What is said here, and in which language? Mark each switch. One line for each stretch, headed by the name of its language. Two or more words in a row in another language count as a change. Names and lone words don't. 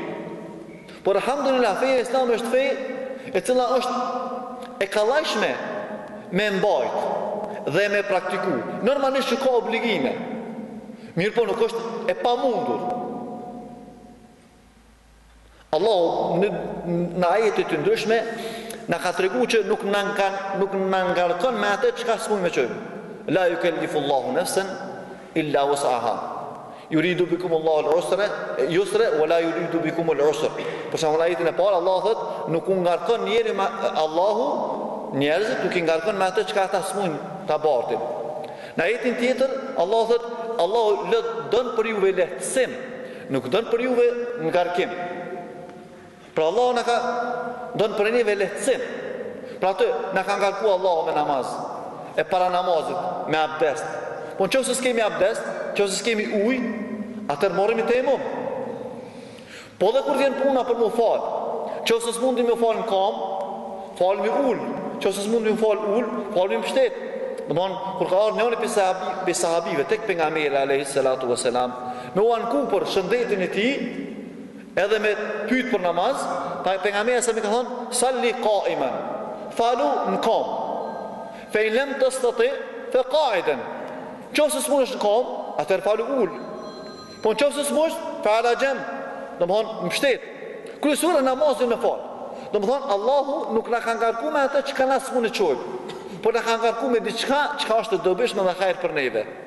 Albanian: Por alhamdulillah feja e Islamit është fe e cila është e kallajshme me mbajt dhe me praktiku. Normalisht që ka obligime, mirë po nuk është e pamundur. Allahu në ajete të ndryshme na ka tregu që nuk na ngarkon me atë çka s'mund me çojmë.
Arabic: لا يكلف الله نفسا إلا وسعها. يريد بكم الله اليسر ولا يريد بكم العسر.
Albanian: Për shembull ajetin e parë Allah thotë nuk u ngarkon Allahu njerëzit, nuk i ngarkon me atë çka ata s'mund ta bartin. Në ajetin tjetër Allah thotë Allahu don për juve lehtësim, nuk don për juve ngarkim. Pra Allah na ka don për neve lehtësim. Pra atë na ka ngarkuar Allahu me namaz, e para namazit me abdest. Po nëse s'kemi abdest, nëse s'kemi ujë, atëherë morremi temum. Po dhe kur vjen puna për më fal, nëse s'mundim më fal në kam, falmi ul. Nëse s'mundim më fal ul, falmi në shtet. Domthon kur ka ardhur njëri prej sahabive tek pejgamberi
Arabic: عليه الصلاة والسلام,
Albanian: me u anku për shëndetin e tij, edhe me pyet për namaz, pejgamberi sa më ka thonë
Arabic: صل قائما,
Albanian: falu në kam.
Arabic: فإن لم تستطع فقاعدا.
Albanian: Nëse s'mundesh në kam, atëherë falu ul. Po nëse s'mundesh,
Arabic: فعلى جنب.
Albanian: Domthon në shtet. Kryesora namazin me fal. Domthon Allahu nuk na ka ngarkuar me atë çka na s'mund të çojë, por na ka ngarkuar me diçka çka është të dobishme dhe hajër për neve.